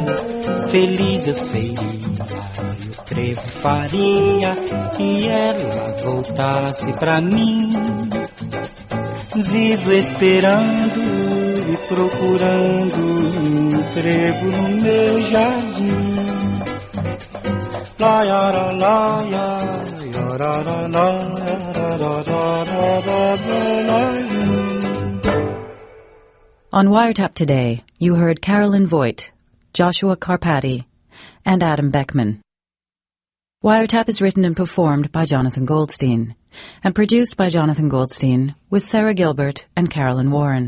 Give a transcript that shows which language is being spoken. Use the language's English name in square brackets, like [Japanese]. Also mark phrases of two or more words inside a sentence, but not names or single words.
[Portuguese] Feliz eu seria, e o trevo faria que ela voltasse pra mim. Vivo esperando e procurando um trevo no meu jardim. La ya ra la ya ra ra la ra ra ra. [English] On Wiretap today, you heard Carolyn Voigt, Joshua Carpati, and Adam Beckman. Wiretap is written and performed by Jonathan Goldstein, and produced by Jonathan Goldstein with Sarah Gilbert and Carolyn Warren.